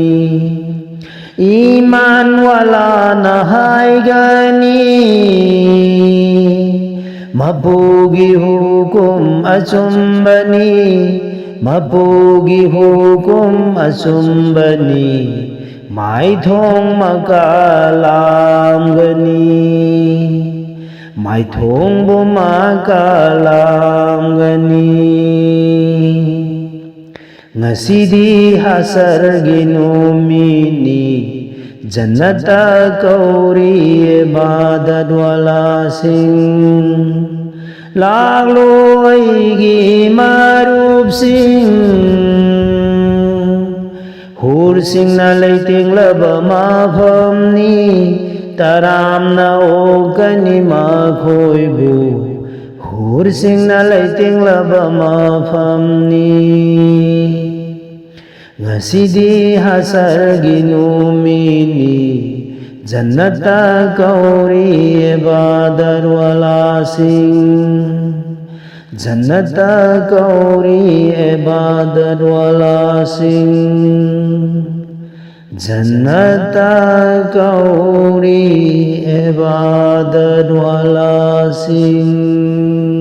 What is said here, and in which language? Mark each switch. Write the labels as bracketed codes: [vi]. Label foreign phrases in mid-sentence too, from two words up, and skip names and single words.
[ur] iman wala [mni] nahai gani mapugi hukum acumbani mapugi hukum acumbani mai thong makalam gani mai thong bu makalam gani ngasidi hasar ginumini jannata kauri [ur] ibadat wala [mni] sing laglo aigi marup sing hur sing na leiting laba mapham ni taram na okani ma khoi bu hur sing na leiting laba mapham ni ngasidi hasar ginumini jannata kauri [ur] ibadat wala [mni] sing jannata kauri [ur] ibadat wala [mni] sing jannata kauri [ur] ibadat wala [mni] sing